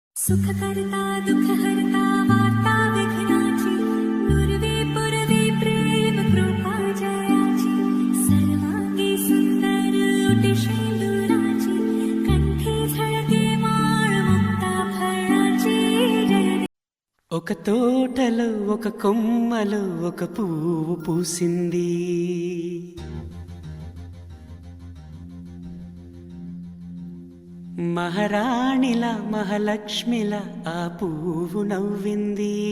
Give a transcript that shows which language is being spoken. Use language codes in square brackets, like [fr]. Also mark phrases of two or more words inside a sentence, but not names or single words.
[mr] सुखकर्ता दुःखहर्ता वार्ता विघ्नाची नुरवे पुरवे प्रेम कृपा जयाची सर्वांगी सुंदर उटी शेंदुराची कंठी झळके माळ मुक्ता फळाची [te] ఒక తోటలో ఒక కొమ్మలో ఒక పువ్వు పూసింది. మహారాణిలా మహాలక్ష్మిలా ఆ పువ్వు నవ్వింది.